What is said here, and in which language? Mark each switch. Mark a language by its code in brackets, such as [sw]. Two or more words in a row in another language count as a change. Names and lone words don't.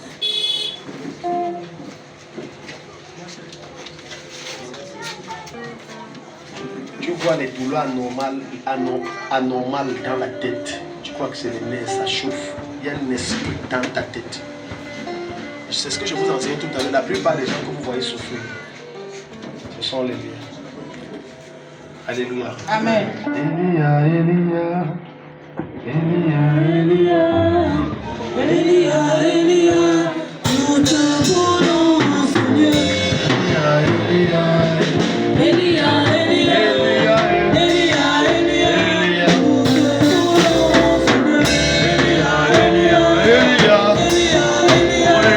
[fr] Tu vois les douleurs anormales dans la tête. Tu crois que c'est les nerfs, ça chauffe. Il y a un esprit dans ta tête. C'est ce que je vous enseignais tout à l'heure. La plupart des gens que vous voyez souffrir, ce sont les liens. Alléluia. Amen. Elia, Elia. Elia, Elia. Elia, Elia. Nous te voulons, Seigneur. Elia, Elia. Elia, Elia. Elia, Elia. Nous te voulons, Seigneur. Elia, Elia. Elia, Elia, Elia.